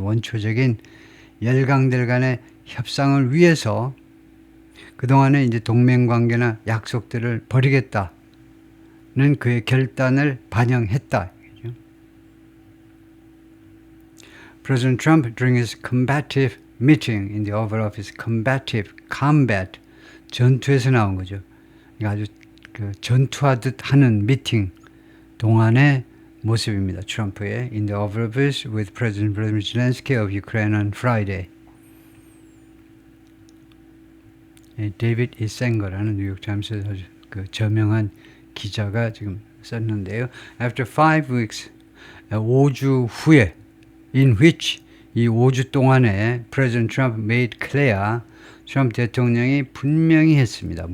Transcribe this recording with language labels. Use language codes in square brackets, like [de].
[ko] 원초적인 열강들 간의 협상을 위해서 그동안에 이제 동맹관계나 약속들을 버리겠다는 그의 결단을 반영했다. [en] President Trump during his combative meeting in the Oval Office, combat, [ko] 전투에서 나온 거죠. 아주 그 전투하듯 하는 미팅 동안의 모습입니다. [en] 트럼프의 in the Oval Office with President Volodymyr Zelensky of Ukraine on Friday. [ko] 데이비드 이센거라는 뉴욕타임스에서 그 저명한 기자가 지금 썼는데요. [en] After 5 weeks, [ko] 5주 후에 [en] in which [ko] 이 5주 동안에 [en] President Trump made clear [ko] 트럼프 대통령이 분명히 했습니다.